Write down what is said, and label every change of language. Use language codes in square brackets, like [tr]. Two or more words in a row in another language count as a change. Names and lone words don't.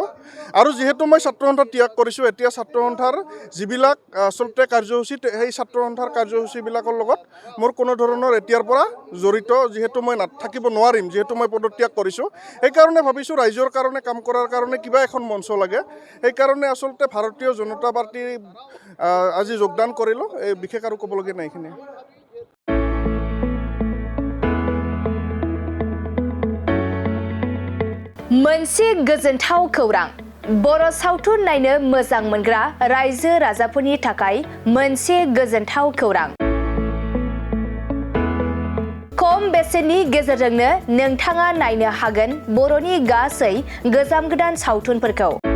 [as] আৰু যিহেতু মই ছাত্ৰ সন্থা ত্যাগ কৰিছোঁ, এতিয়া ছাত্ৰ সন্থাৰ যিবিলাক আচলতে কাৰ্যসূচী, সেই ছাত্ৰ সন্থাৰ কাৰ্যসূচীবিলাকৰ লগত মোৰ কোনো ধৰণৰ এতিয়াৰ পৰা জড়িত যিহেতু মই থাকিব নোৱাৰিম, যিহেতু মই পদত্যাগ কৰিছোঁ। সেইকাৰণে ভাবিছোঁ ৰাইজৰ কাৰণে কাম কৰাৰ কাৰণে কিবা এখন মঞ্চ লাগে। সেইকাৰণে আচলতে ভাৰতীয় জনতা পাৰ্টী আজি যোগদান কৰিলোঁ। এই বিশেষ আৰু ক'বলগীয়া নাই এইখিনি। [brx] मोनसे गोजोनथाव खौरां, बर' सावथुन नायनो मोजां मोनग्रा रायजो राजाफोरनि थाखाय मोनसे गोजोनथाव खौरां। खम बेसेननि गेजेरजोंनो नोंथाङा नायनो हागोन बर'नि गासै गोजाम गोदान सावथुनफोरखौ।